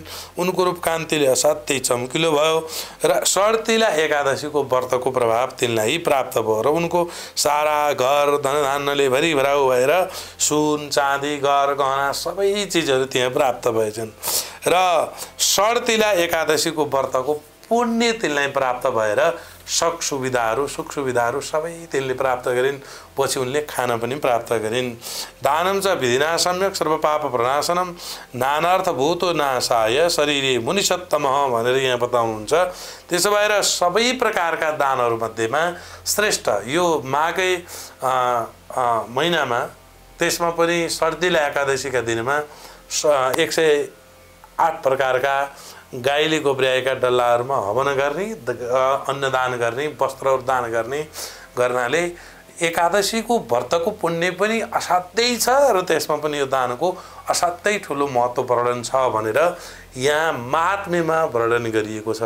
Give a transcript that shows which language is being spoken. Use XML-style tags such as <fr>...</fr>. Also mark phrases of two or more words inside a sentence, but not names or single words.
<ne>उनको रूप कान्तिले असाध्यै चम्किलो भयो र षड्तिला एकादशीको व्रतको प्रभाव तिनलाई प्राप्त भयो र उनको सारा घर धनधान्यले भरिभराउ भएर सुन चाँदी घर गहना सबै चिजहरू त्यहाँ प्राप्त भएछन् र षड्तिला एकादशीको व्रतको पुण्य तिनलाई प्राप्त भएर सुख सुविधाहरू सबै तिनले प्राप्त गरिन्। पछि उनले खाना पनि प्राप्त गरिन्।</ne> <sa>दानं च विधिना सम्यक सर्वपाप प्रणाशनम नानार्थभूतो नाशाय शरीरे मुनिसत्तमः</sa> <ne>भनेर यहाँ बताउनुहुन्छ। त्यसो भएर सबै प्रकारका दानहरू मध्येमा श्रेष्ठ यो माघै महिनामा, त्यसमा पनि षड्तिला एकादशीका दिनमा 108 प्रकारका गाईले गोब्र्याएका डल्लाहरूमा हवन गर्ने, अन्नदान गर्ने, वस्त्रहरू दान गर्ने गर्नाले एकादशीको व्रतको पुण्य पनि असाध्यै छ र त्यसमा पनि यो दानको असाध्यै ठुलो महत्त्व वर्णन छ भनेर यहाँ महात्म्यमा वर्णन गरिएको छ।</ne>